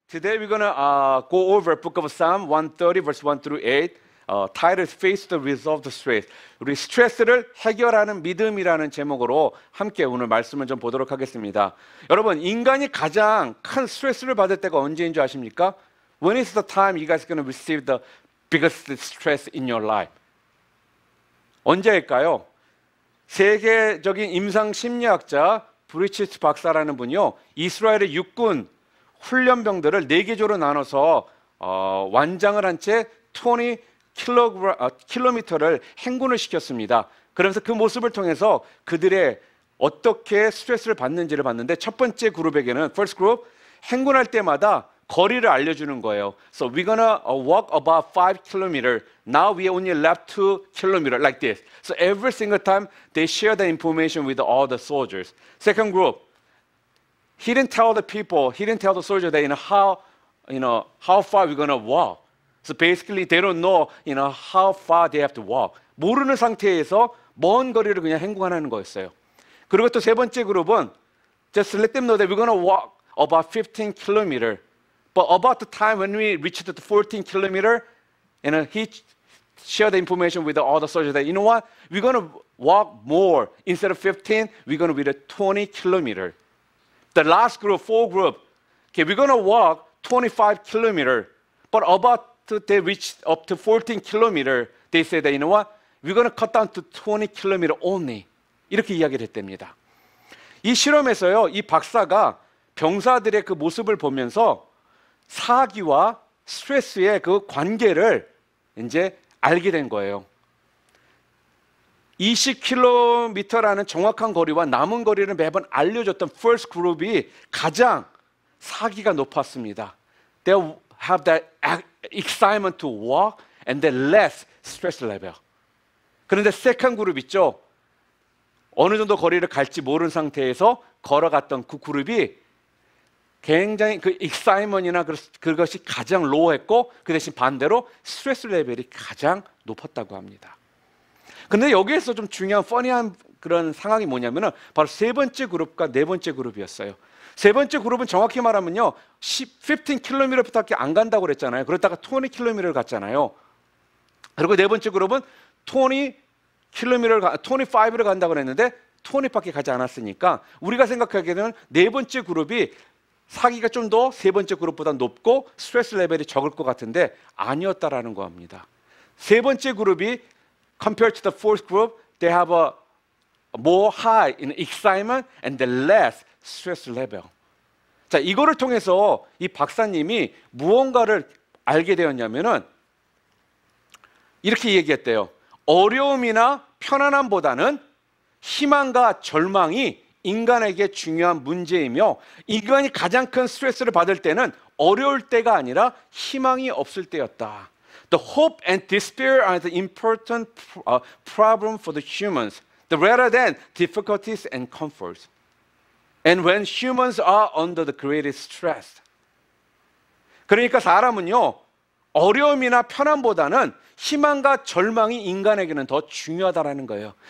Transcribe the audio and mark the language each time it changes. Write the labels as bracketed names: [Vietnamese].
[English] Today we're gonna go over Book of Psalm 130 verse 1 through 8. Title is Face the Resolve the Stress. [Korean] 우리 스트레스를 해결하는 믿음이라는 제목으로 함께 오늘 말씀을 좀 보도록 하겠습니다. 여러분, 인간이 가장 큰 스트레스를 받을 때가 언제인 줄 아십니까? [English] When is the time you guys gonna receive the biggest stress in your life? [Korean] 언제일까요? 세계적인 임상 심리학자 브리치트 박사라는 분이요, 이스라엘의 육군 훈련병들을 4개조로 나눠서 완장을 한 채 20km를 행군을 시켰습니다. 그러면서 그 모습을 통해서 그들의 어떻게 스트레스를 받는지를 봤는데, 첫 번째 그룹에게는 [English] first group, [Korean] 행군할 때마다 거리를 알려주는 거예요. [English] So we're gonna walk about 5 kilometers. Now we only left 2 kilometers, like this. So every single time they share the information with all the soldiers. Second group, he didn't tell the people, he didn't tell the soldiers that how far we're gonna walk. So basically they don't know how far they have to walk. [Korean] 모르는 상태에서 먼 거리를 그냥 행군하는 거였어요. 그리고 또 세 번째 그룹은 [English] just let them know that we're gonna walk about 15 kilometers. But about the time when we reached the 14 kilometer, he shared the information with all the soldiers that, you know what, we're going to walk more. Instead of 15, we're going to be the 20 kilometer. The last group, 4 group, okay, we're going to walk 25 kilometer. But about they reached up to 14 kilometer, they said that, you know what, we're going to cut down to 20 kilometer only. [Korean] 이렇게 이야기를 했답니다. 이 실험에서요, 이 박사가 병사들의 그 모습을 보면서 사기와 스트레스의 그 관계를 이제 알게 된 거예요. 20km라는 정확한 거리와 남은 거리를 매번 알려줬던 [English] first group [Korean] 이 가장 사기가 높았습니다. [English] They have that excitement to walk and then less stress level. [Korean] 그런데 [English] second group [Korean] 있죠. 어느 정도 거리를 갈지 모르는 상태에서 걸어갔던 그 그룹이 굉장히 그 익사이먼이나 그것이 가장 로우했고, 그 대신 반대로 스트레스 레벨이 가장 높았다고 합니다. 근데 여기에서 좀 중요한 퍼니한 그런 상황이 뭐냐면은 바로 세 번째 그룹과 네 번째 그룹이었어요. 세 번째 그룹은 정확히 말하면요, 15km밖에 안 간다고 그랬잖아요. 그러다가 20km를 갔잖아요. 그리고 네 번째 그룹은 25를 간다고 그랬는데 20밖에 가지 않았으니까 우리가 생각하기에는 네 번째 그룹이 사기가 좀 더 세 번째 그룹보다 높고 스트레스 레벨이 적을 것 같은데 아니었다라는 겁니다. 세 번째 그룹이 [English] compared to the fourth group, they have a more high in excitement and the less stress level. [Korean] 자, 이거를 통해서 이 박사님이 무언가를 알게 되었냐면은 이렇게 얘기했대요. 어려움이나 편안함보다는 희망과 절망이 인간에게 중요한 문제이며, 인간이 가장 큰 스트레스를 받을 때는 어려울 때가 아니라 희망이 없을 때였다. [English] The hope and despair are the important problem for the humans, rather than difficulties and comforts. And when humans are under the greatest stress. [Korean] 그러니까 사람은요, 어려움이나 편안보다는 희망과 절망이 인간에게는 더 중요하다라는 거예요.